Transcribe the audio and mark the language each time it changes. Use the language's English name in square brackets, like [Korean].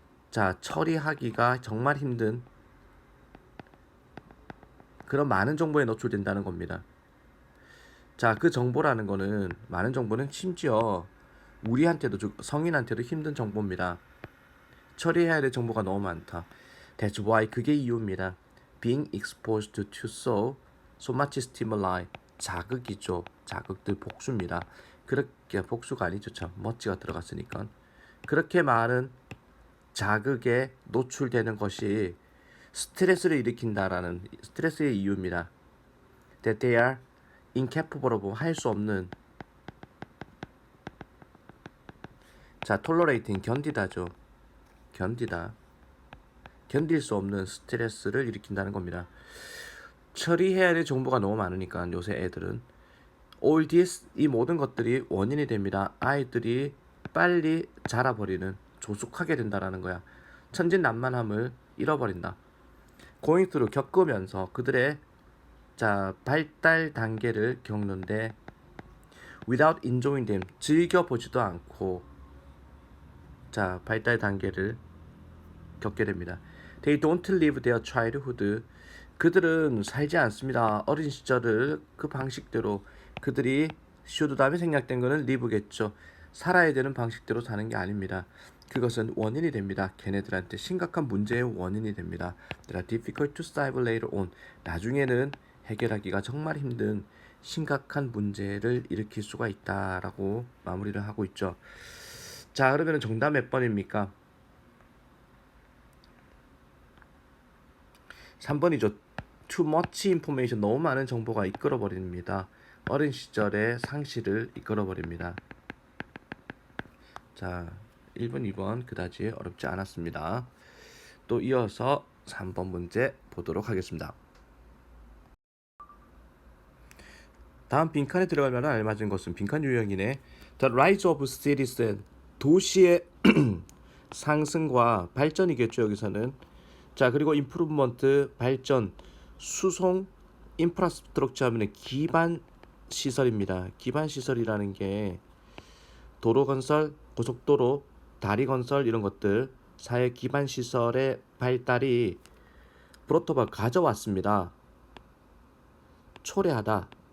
[Korean] 자, 처리하기가 정말 힘든 그런 많은 정보에 노출된다는 겁니다. 자, 그 정보라는 거는, 많은 정보는 심지어 우리한테도, 성인한테도 힘든 정보입니다. 처리해야 될 정보가 너무 많다. [English] That's why, [Korean] 그게 이유입니다. [English] Being exposed to so much stimuli, [Korean] 자극이죠. 자극들, 복수입니다. 그렇게, 복수가 아니죠. 참 멋지가 들어갔으니까. 그렇게 많은 자극에 노출되는 것이 스트레스를 일으킨다라는, 스트레스의 이유입니다. [English] That they are incapable of, [Korean] 할 수 없는, 자, [English] tolerating, [Korean] 견디다죠. 견디다. 견딜 수 없는 스트레스를 일으킨다는 겁니다. 처리해야 될 정보가 너무 많으니까 요새 애들은 [English] all this, [Korean] 이 모든 것들이 원인이 됩니다. 아이들이 빨리 자라버리는, 조숙하게 된다라는 거야. 천진난만함을 잃어버린다. [English] going through, [Korean] 겪으면서 그들의 자, 발달 단계를 겪는데 [English] without enjoying them, [Korean] 즐겨보지도 않고 자, 발달 단계를 겪게 됩니다. [English] They don't live their childhood, [Korean] 그들은 살지 않습니다. 어린 시절을 그 방식대로, 그들이 should 다음에 생략된 거는 live겠죠. 살아야 되는 방식대로 사는 게 아닙니다. 그것은 원인이 됩니다. 걔네들한테 심각한 문제의 원인이 됩니다. [English] They are difficult to solve later on, [Korean] 나중에는 해결하기가 정말 힘든 심각한 문제를 일으킬 수가 있다라고 마무리를 하고 있죠. 자, 그러면 정답 몇 번입니까? 3번이죠. [English] Too much information, [Korean] 너무 많은 정보가 이끌어버립니다. 어린 시절의 상실을 이끌어버립니다. 자, 1번, 2번 그다지 어렵지 않았습니다. 또 이어서 3번 문제 보도록 하겠습니다. 다음 빈칸에 들어갈 만한 알맞은 것은 빈칸 유형이네. [English] The rise of cities, [Korean] 도시의 상승과 발전이겠죠. 여기서는. 자, 그리고 improvement, 발전, 수송, infrastructure 하면 기반 시설입니다. 기반 시설이라는 게 도로 건설, 고속도로, 다리 건설, 이런 것들, 사회 기반 시설의 발달이 브로토가 가져왔습니다. 초래하다.